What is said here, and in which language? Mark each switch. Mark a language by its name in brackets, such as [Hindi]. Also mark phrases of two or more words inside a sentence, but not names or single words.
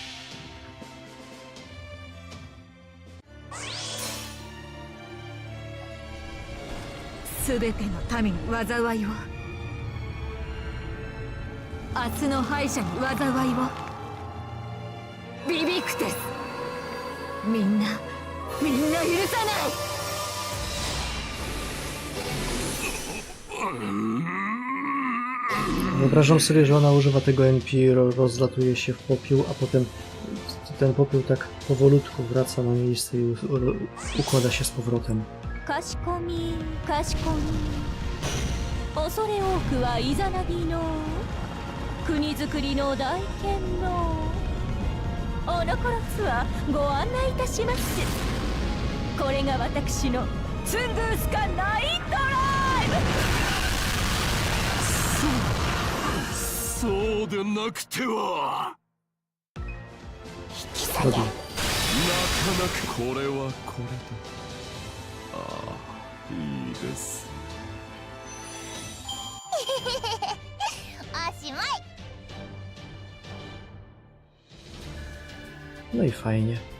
[Japanese] すべての民に災いを、明日の敗者に災いを。ビビクテス、みんな許さない。 [Polish] Wyobrażam sobie, że ona używa tego NP, rozlatuje się w popiół, a potem ten popiół tak powolutku wraca na miejsce i układa się z powrotem. [Japanese] かしこみかしこみ。恐れ多くはイザナギの国づくりの大剣のおのころツアーご案内いたします。これが私のツングースカナイトライブ。そうでなくては。引き下げなかなかこれはこれだ。ああ、いいです。おしまい。 [Polish] No i fajnie.